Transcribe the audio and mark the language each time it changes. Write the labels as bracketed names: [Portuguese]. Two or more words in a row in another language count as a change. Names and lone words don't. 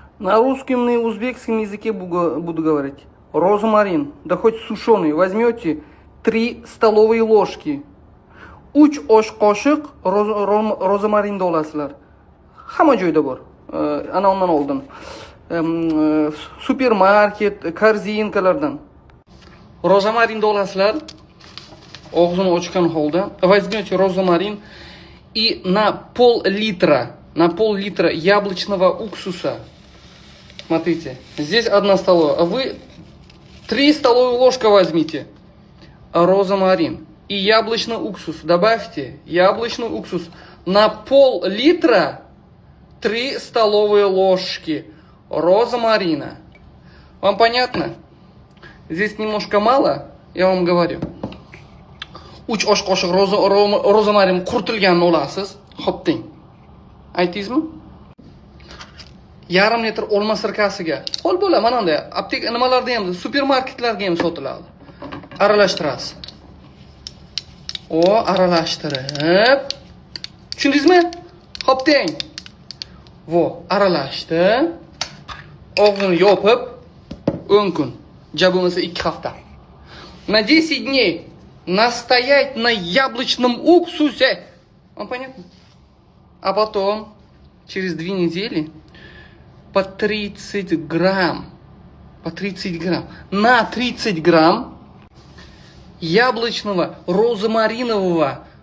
[Russian] На русском и узбекском языке буду говорить. Розмарин, да хоть сушеный, возьмете 3 столовые ложки. [Uzbek] 3 osh qoshiq rozmarin olasizlar. Hamma joyda bor. Ana undan oldin. Supermarket, korzinkalardan. Rozmarin olasizlar. Og'zini ochgan holda. [Russian] Возьмете розмарин и на пол-литра яблочного уксуса. Смотрите, здесь 1 столовая. А вы 3 столовые ложки возьмите розмарин и яблочный уксус. Добавьте яблочный уксус на пол-литра 3 столовые ложки розмарина. Вам понятно? Здесь немножко мало, я вам говорю. [Uzbek] 3 osh qoshiq rozmarin quritilganini olasiz. Xo'p deng. Aytdingizmi? Yarim litr olma sirkasiga. Qo'l bo'la, mana bunday apteka nimalarda ham, supermarketlarga ham sotiladi. Aralashtirasiz. Aralashtirib. Tushundingizmi? Xo'p deng. Aralashdi. Og'zini yopib 10 kun, ja bo'lmasa 2 hafta. [Russian] На 10 дней настоять на яблочном уксусе. Вам понятно? А потом, через 2 недели, по 30 грамм. На 30 грамм яблочного, розмаринового.